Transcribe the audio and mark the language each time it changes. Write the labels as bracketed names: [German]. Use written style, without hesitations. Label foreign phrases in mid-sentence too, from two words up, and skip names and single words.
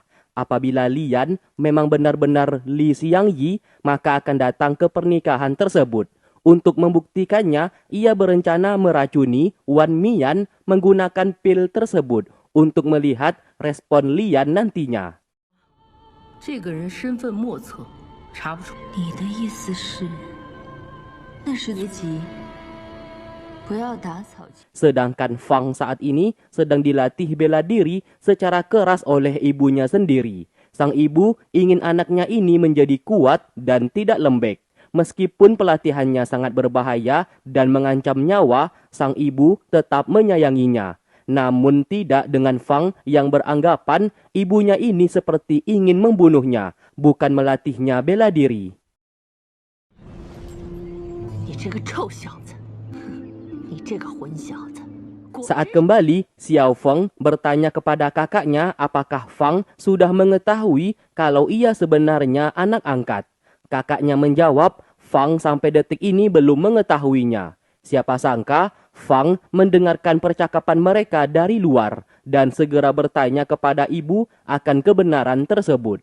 [Indonesian] Apabila Lian memang benar-benar Li Xiangyi, maka akan datang ke pernikahan tersebut. Untuk membuktikannya, ia berencana meracuni Wan Mian menggunakan pil tersebut untuk melihat respon Lian nantinya. [Chinese] 这个人身份莫测，查不出。你的意思是，那是别急，不要打草惊。 [Indonesian] Sedangkan Fang saat ini sedang dilatih bela diri secara keras oleh ibunya sendiri. Sang ibu ingin anaknya ini menjadi kuat dan tidak lembek. Meskipun pelatihannya sangat berbahaya dan mengancam nyawa, sang ibu tetap menyayanginya. Namun tidak dengan Fang yang beranggapan ibunya ini seperti ingin membunuhnya, bukan melatihnya bela diri. [Chinese] 你这个臭小子，你这个混小子！ [Indonesian] Saat kembali, Xiao Feng bertanya kepada kakaknya apakah Fang sudah mengetahui kalau ia sebenarnya anak angkat. Kakaknya menjawab, Fang sampai detik ini belum mengetahuinya. Siapa sangka, Fang mendengarkan percakapan mereka dari luar dan segera bertanya kepada ibu akan kebenaran tersebut.